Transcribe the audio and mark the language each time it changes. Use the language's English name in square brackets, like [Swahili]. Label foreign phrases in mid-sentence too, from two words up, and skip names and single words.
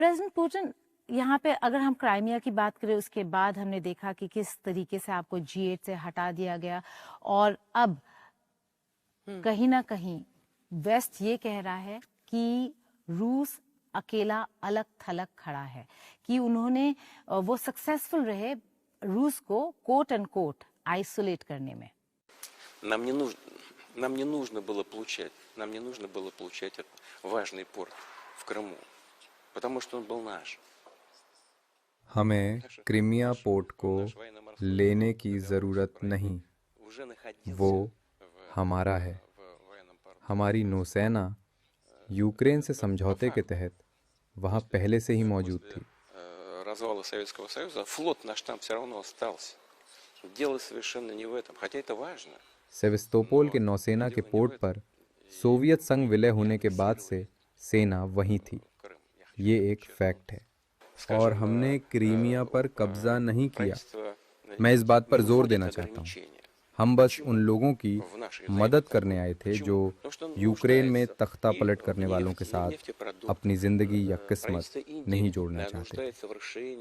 [Hindi] प्रेसिडेंट पुतिन, यहाँ पे अगर हम क्राइमिया की बात करें, उसके बाद हमने देखा कि किस तरीके से आपको G8 से हटा दिया गया और अब कहीं ना कहीं वेस्ट ये कह रहा है कि रूस अकेला अलग थलग खड़ा है, कि उन्होंने वो सक्सेसफुल रहे रूस को [English] quote and quote [Hindi] आइसोलेट करने में। [Russian] Нам не нужно было получать этот важный порт в Крыму, потому что он был наш. [Hindi] हमें क्रीमिया पोर्ट को लेने की ज़रूरत नहीं, वो हमारा है। हमारी नौसेना यूक्रेन से समझौते के तहत वहाँ पहले से ही मौजूद थी। [Russian] Развала Советского Союза флот наш там все равно остался. Дело совершенно не в этом, хотя это важно. [Hindi] सेवस्तोपोल के नौसेना के पोर्ट पर सोवियत संघ विलय होने के बाद से सेना वहीं थी, ये एक फैक्ट है। और हमने क्रीमिया पर कब्जा नहीं किया। मैं इस बात पर जोर देना चाहता हूँ, हम बस उन लोगों की मदद करने आए थे जो यूक्रेन में तख्ता पलट करने वालों के साथ अपनी जिंदगी या किस्मत नहीं जोड़ना चाहते।